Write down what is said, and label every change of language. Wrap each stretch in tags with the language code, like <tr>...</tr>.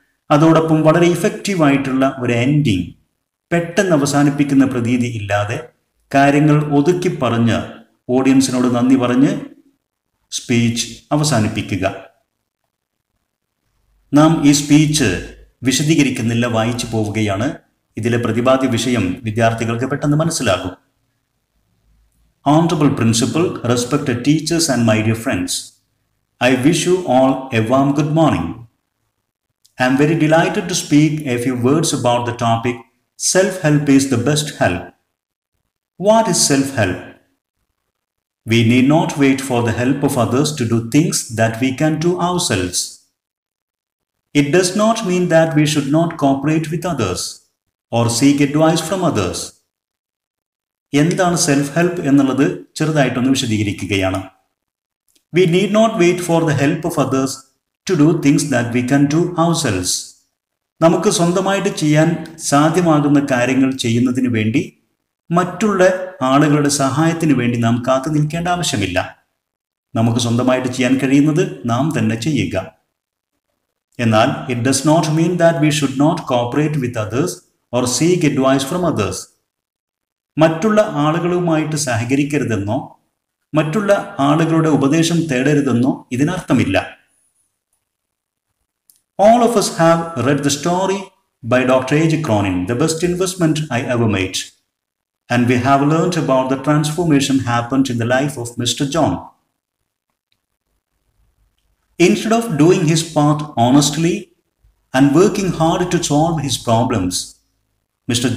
<ml>അതോടൊപ്പം വളരെ ഇഫക്റ്റീവായിട്ടുള്ള ഒരു എൻഡിങ്, പെട്ടെന്ന് അവസാനിപ്പിക്കുന്ന പ്രതീതി ഇല്ലാതെ കാര്യങ്ങൾ ഒതുക്കി പറഞ്ഞ് ഓഡിയൻസിനോട് നന്ദി പറഞ്ഞ് സ്പീച്ച് അവസാനിപ്പിക്കുക. നാം ഈ സ്പീച്ച് വിശദീകരിക്കുന്നില്ല, വായിച്ചു പോവുകയാണ്. ഇതിലെ പ്രതിപാദ്യ വിഷയം വിദ്യാർത്ഥികൾക്ക് പെട്ടെന്ന് മനസ്സിലാകും.</ml> <en>Honorable Principal, respected teachers and my dear friends, I wish you all a warm good morning. I am very delighted to speak a few words about the topic self-help is the best help. What is self-help? We need not wait for the help of others to do things that we can do ourselves. It does not mean that we should not cooperate with others or seek advice from others.</en> <ml>എന്താണ് self help എന്നുള്ളത് ചെറുതായിട്ടൊന്ന് വിശദീകരിക്കുകയാണ്.</ml> <en>We need not wait for the help of others to do things that we can do ourselves.</en> <ml>നമുക്ക് സ്വന്തമായിട്ട് ചെയ്യാൻ സാധ്യമാകുന്ന കാര്യങ്ങൾ ചെയ്യുന്നതിന് വേണ്ടി മറ്റുള്ള ആളുകളുടെ സഹായത്തിന് വേണ്ടി നാം കാത്തു നിൽക്കേണ്ട ആവശ്യമില്ല. നമുക്ക് സ്വന്തമായിട്ട് ചെയ്യാൻ കഴിയുന്നത് നാം തന്നെ ചെയ്യുക. എന്നാൽ</ml> <en>It does not mean that we should not cooperate with others or seek advice from others.</en> <ml>മറ്റുള്ള ആളുകളുമായിട്ട് സഹകരിക്കരുതെന്നോ മറ്റുള്ള ആളുകളുടെ ഉപദേശം തേടരുതെന്നോ ഇതിനർത്ഥമില്ല.</ml> <en>All of us have read the story by Dr. A.J. Cronin, The Best Investment I Ever Made, and we have learned about the transformation happened in the life of Mr. John. Instead of doing his part honestly and working hard to solve his problems, Mr.</en>